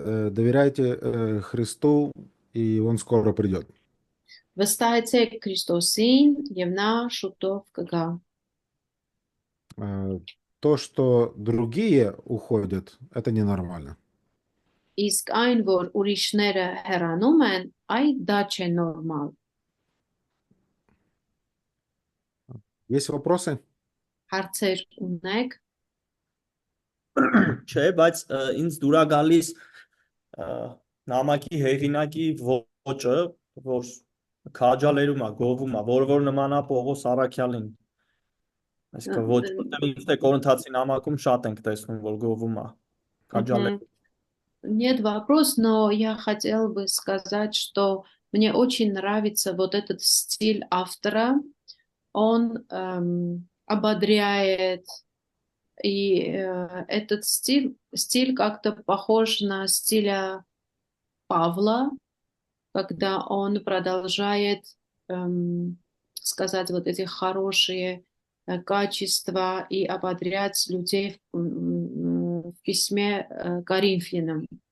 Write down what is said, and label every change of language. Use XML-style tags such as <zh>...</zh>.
<ru>Доверяйте Христу, и Он скоро придет.</ru> <hy>Վստահեցեք Քրիստոսին եւ նա շուտով կգա։</hy> <ru>То, что другие уходят, это ненормально.</ru> <hy>Իսկ այն, որ ուրիշները հեռանում են, այդ դա չէ նորմալ։</hy> <ru>Есть вопросы?</ru> <hy>Հարցեր ունեք։ Չէ, բայց ինձ դուր է գալիս նամակի հեղինակի ոճը, որ քաջալերում է, գովում է, որ նմանա Պողոս Առաքյալին։ Այսինքն ոչ որտեղ ինձ թե Կորինթացի նամակում շատ ենք տեսնում, որ գովում է, քաջալերում։</hy> <ru>Нет вопрос, но я хотел бы сказать, что мне очень нравится вот этот стиль автора. Он ободряет, и этот стиль как-то похож на стиль Павла, когда он продолжает сказать вот эти хорошие качества и ободрять людей в письме Коринфянам.</ru>